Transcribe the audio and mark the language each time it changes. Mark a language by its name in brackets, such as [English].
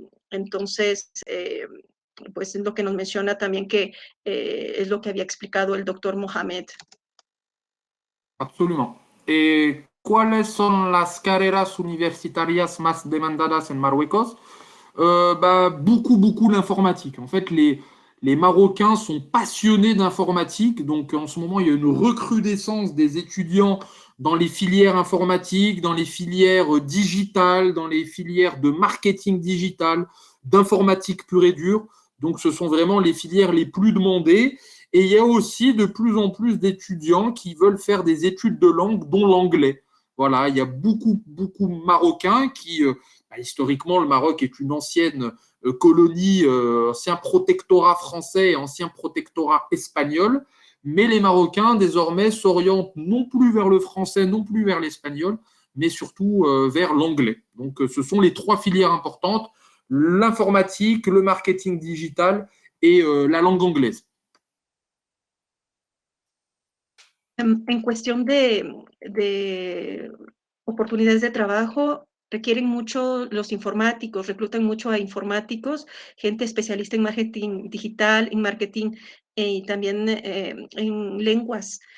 [Spanish] Entonces, pues es lo que nos menciona también que es lo que había explicado el doctor Mohamed. [French] Absolument. [Spanish] ¿Y cuáles son las carreras universitarias más demandadas en Marruecos? [French] Beaucoup l'informatique. En fait, les Marocains sont passionnés d'informatique. Donc, en ce moment, il y a une recrudescence des étudiants dans les filières informatiques, dans les filières digitales, dans les filières de marketing digital, d'informatique pure et dure. Donc, ce sont vraiment les filières les plus demandées. Et il y a aussi de plus en plus d'étudiants qui veulent faire des études de langue, dont l'anglais. Voilà, il y a beaucoup Marocains qui, historiquement, le Maroc est une ancienne colonie, ancien protectorat français et ancien protectorat espagnol. Mais les Marocains, désormais, s'orientent non plus vers le français, non plus vers l'espagnol, mais surtout vers l'anglais. Donc, ce sont les 3 filières importantes, l'informatique, le marketing digital et la langue anglaise. [Spanish] En cuestión de oportunidades de trabajo, requieren mucho los informáticos, reclutan mucho a informáticos, gente especialista en marketing digital, en marketing y también en lenguas.